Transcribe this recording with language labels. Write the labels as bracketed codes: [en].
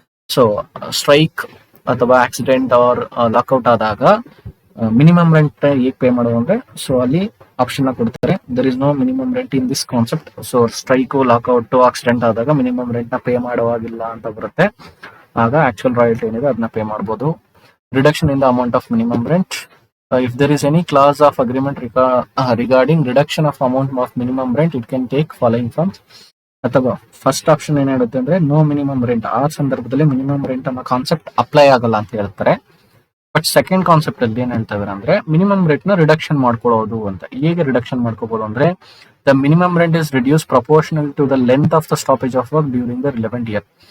[kn] So strike ಅಥವಾ accident R lockout ಆದಾಗ minimum rent ಹೇಗೆ ಪೇ ಮಾಡೋದು ಅಂದ್ರೆ ಸೊ ಅಲ್ಲಿ ಆಪ್ಷನ್ ಕೊಡ್ತಾರೆ. [en] There is no minimum rent in this concept. [kn] So strike, lockout, accident ಆದಾಗ ಮಿನಿಮಮ್ ರೆಂಟ್ ನ ಪೇ ಮಾಡುವಾಗಿಲ್ಲ ಅಂತ ಬರುತ್ತೆ. ಆಗ ಆಕ್ಚುಯಲ್ ರಾಯಲ್ಟಿ ಏನಿದೆ ಅದನ್ನ ಪೇ ಮಾಡಬಹುದು. [en] Reduction in the amount of minimum rent. If there is any clause of agreement regarding reduction of amount of minimum rent, it can take following from. [kn] ಅಥವಾ first option ಏನ್ ಹೇಳುತ್ತೆ ಅಂದ್ರೆ no minimum rent, ಆ ಸಂದರ್ಭದಲ್ಲಿ minimum rent ಅನ್ನೋ concept apply ಆಗಲ್ಲ ಅಂತ ಹೇಳ್ತಾರೆ. ಬಟ್ ಸೆಕೆಂಡ್ ಕಾನ್ಸೆಪ್ಟ್ ಅಲ್ಲಿ ಏನ್ ಹೇಳ್ತಾ ಇದಾರೆ ಅಂದ್ರೆ ಮಿನಿಮಮ್ ರೆಂಟ್ ನ ರಿಡಕ್ಷನ್ ಮಾಡ್ಕೊಳ್ಳೋದು ಅಂತ. ಹೇಗೆ ರಿಡಕ್ಷನ್ ಮಾಡ್ಕೋಬಹುದು ಅಂದ್ರೆ [en] The minimum rent is reduce proportional to the length of the stoppage of work during the relevant year.